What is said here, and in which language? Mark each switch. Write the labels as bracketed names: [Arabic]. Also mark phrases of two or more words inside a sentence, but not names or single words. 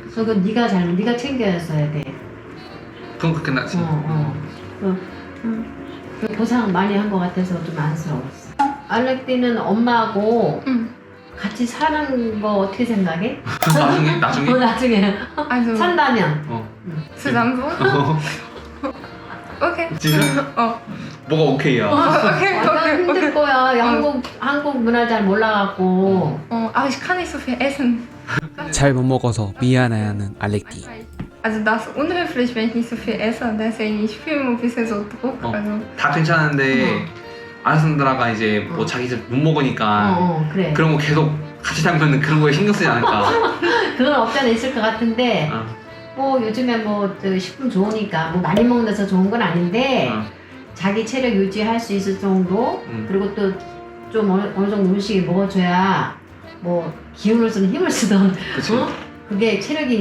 [Korean] 그래서 그건 네가 챙겨줬어야 돼. 그건 그렇긴 하지. 그 보상 많이 한 것 같아서 좀 안쓰러웠어. 알렉티는 엄마하고 같이 사는 거 어떻게 생각해? 나중에? 나중에 Also 산다면. [German] zusammen wohnen? Okay. [Korean] 진짜? 뭐가 오케이야? 완전 힘들 거야. 한국 문화 잘 몰라갖고. [German] Aber ich kann nicht so viel essen. [Korean] 잘 못 먹어서 미안해하는 알렉티. [German] Also das ist unhöflich, wenn ich nicht so viel esse. Deswegen ich fühle immer ein bisschen so Druck. Also [Korean] 다 괜찮은데 알렉산드라가 이제 뭐 자기 집 못 먹으니까 그래. 그런 거 계속 같이 살면 그런 거에 신경 쓰지 않을까. 그건 없지 않아 있을 것 같은데 뭐 요즘에 뭐 식품 좋으니까 뭐 많이 먹는 데서 좋은 건 아닌데 자기 체력 유지할 수 있을 정도 그리고 또 좀 어느 정도 음식을 먹어줘야 뭐 기운을 쓰든 힘을 쓰든 그게 체력이니까.